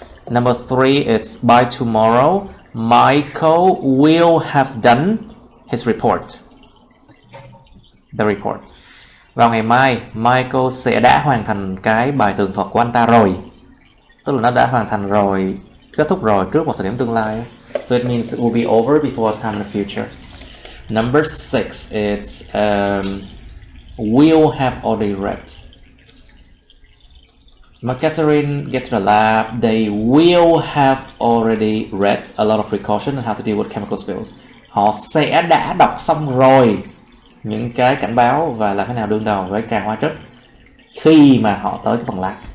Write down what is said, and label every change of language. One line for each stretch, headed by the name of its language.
English: Number 3, it's by tomorrow, Michael will have done his report. The report.
Vietnamese: Vào ngày mai, Michael sẽ đã hoàn thành cái bài tường thuật của anh ta rồi. Tức là nó đã hoàn thành rồi, kết thúc rồi trước một thời điểm tương lai.
English: So it means it will be over before a time in the future. Number 6, it's will have already read. When Catherine gets to the lab, they will have already read a lot of precautions on how to deal with chemical spills.
Vietnamese: Họ sẽ đã đọc xong rồi những cái cảnh báo và làm thế nào đương đầu với tràn hóa chất khi mà họ tới cái phần lab.